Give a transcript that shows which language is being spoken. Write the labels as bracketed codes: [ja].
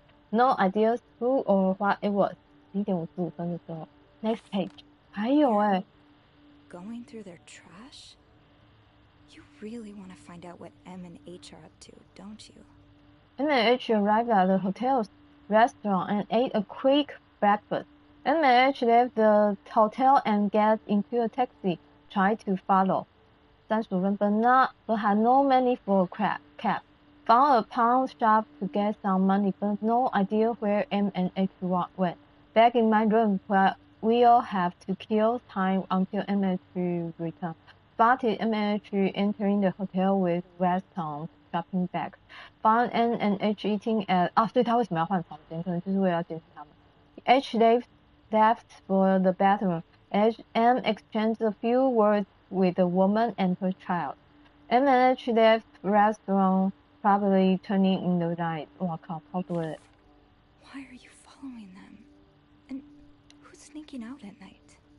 [en] No idea who or what it was. [zh] 1点55分的时候 [en] Next page. [zh] 还有 [en] Going through their trash? You really want to find out what M and H are up to, don't you? M and H arrived at the hotel's restaurant and ate a quick breakfast. M and H left the hotel and got into a taxi, tried to follow. [zh] 35分 [en] but had no money for a cab. Found a pawn shop to get some money, but no idea where M and H went. Back in my room, where we'll have to kill time until M and H return. Spotted M and H entering the hotel with Weston's shopping bags. Found N and H eating at [zh] 所以他为什么要换房间？可能就是为了要监视他们。 [en] H left for the bathroom. M exchanged a few words with the woman and her child. M and H left restaurant, probably turning in the night. [zh] 哇靠，超多的。 [en] Why are you following them? And who's sneaking out at night?